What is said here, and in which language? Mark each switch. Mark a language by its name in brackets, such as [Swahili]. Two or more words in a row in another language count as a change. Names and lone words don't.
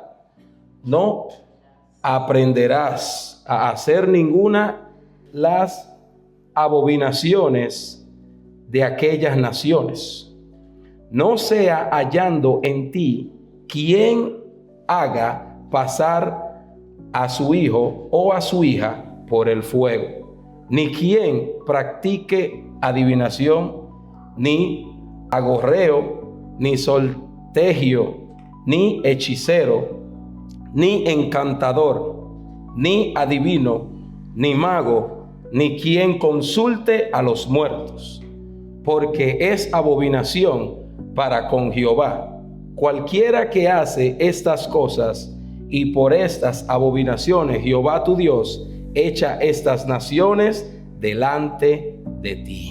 [Spanish] No aprenderás a hacer ninguna las abominaciones de aquellas naciones. No sea hallando en ti quien haga pasar a su hijo o a su hija por el fuego, ni quien practique adivinación, ni agorreo, ni sortegio, ni hechicero, ni encantador, ni adivino, ni mago, ni quien consulte a los muertos, porque es abominación para con Jehová. Cualquiera que hace estas cosas, y por estas abominaciones Jehová tu Dios echa estas naciones delante de ti.